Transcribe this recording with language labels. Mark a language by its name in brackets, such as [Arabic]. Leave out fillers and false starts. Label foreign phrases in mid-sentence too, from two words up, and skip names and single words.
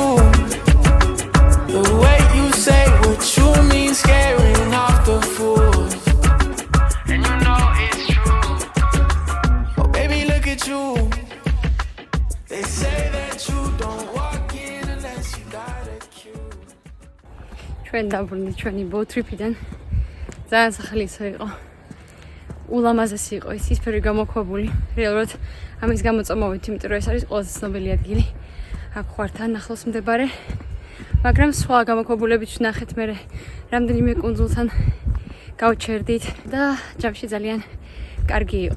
[English] The way you say what you mean, scaring off the fools. And you know it's true. Oh baby look at you. They say that you don't walk in unless you got a cue. [Georgian] ჩვენ დაბრუნდით ჩვენი ბოუტრიპიდან. ძალიან სახალისო იყო. ულამაზესი იყო ის ცისფერი გამოქვაბული. რეალურად ამის გამოწამოვით, იმიტომ რომ ეს არის ყველაზე ცნობილი ადგილი. აქ ხვართან ახლოს მდებარე. მაგრამ სხვა გამოქვაბულებიც ვნახეთ მე რამდენიმე კუნძულთან გავჩერდით და ჯამში ძალიან კარგი იყო.